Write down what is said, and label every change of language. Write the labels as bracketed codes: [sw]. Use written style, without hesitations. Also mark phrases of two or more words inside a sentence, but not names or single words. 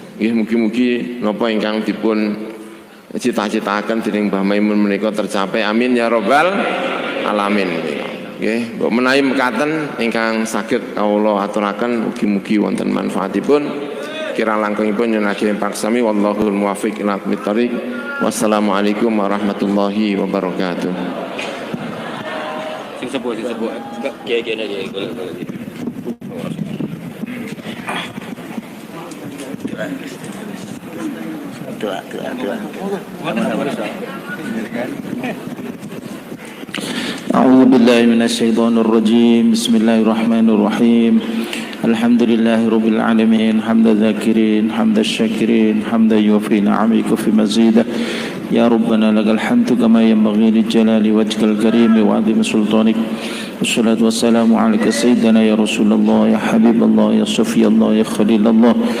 [jv] Nggih mugi-mugi napa ingkang dipun cita-citaken dening Mbah Maimun menika tercapai. [ar] آمين يا رب العالمين. [jv] Nggih, mbok menawi mekaten ingkang saged kawula aturaken mugi-mugi wonten manfaatipun. Kirang langkungipun nyuwun agen paksami [ar] والله الموفق إلى أقوم الطريق. والسلام عليكم ورحمة الله وبركاته. [jv] Sing sepuh kiai-kiai aja golek-golek. Doa. [ar] أعوذ بالله من الشيطان الرجيم بسم الله الرحمن الرحيم الحمد لله رب العالمين حمد الذاكرين حمد الشاكرين حمدا يوفي نعمك في مزيده يا ربنا لك الحمد كما ينبغي لجلال وجهك الكريم وعظيم سلطانك والصلاة والسلام عليك سيدنا يا رسول الله يا حبيب الله يا صفي الله يا خليل الله